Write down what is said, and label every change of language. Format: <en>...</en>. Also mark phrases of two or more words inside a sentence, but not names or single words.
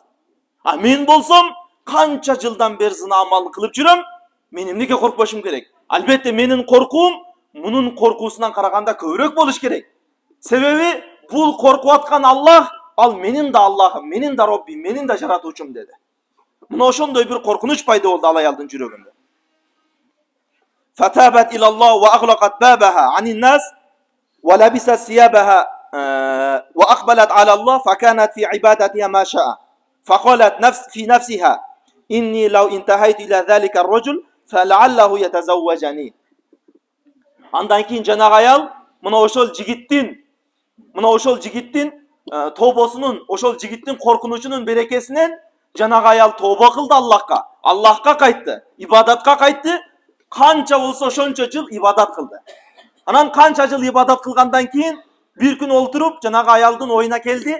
<ky>А мен болсом канча жылдан бери зына амалын кылып жүрөм, мен эмнеге коркпошум керек? Албетте менин коркуум мунун коркуусунан караганда көбүрөөк болуш керек. Себеби бул коркуп аткан Аллах, ал менин да Аллахым, менин да Роббим, менин да жаратуучум dedi. Мына ошондой бир коркунуч пайда болду ал аялдын жүрөгүндө.</ky> <ar>فتابت إلى الله وأغلقت بابها عن الناس ولبست ثيابها وأقبلت على الله فكانت في عبادتها ما شاء. فقالت في نفسها إني لو انتهيت إلى ذلك الرجل فلعله يتزوجني.</ar> <ky>Andan keyin жанагы ayal мына ошол жигиттин тобосунун, ошол жигиттин коркунучунун берекесинен жанагы ayal тобо кылды Аллахка кайтты, ибадатка кайтты. Kança olsa ошончо жыл ибадат кылды. Анан канча жыл ибадат кылгандан кийин бир күн олтуруп жанагы аялдын оюна келди.</ky>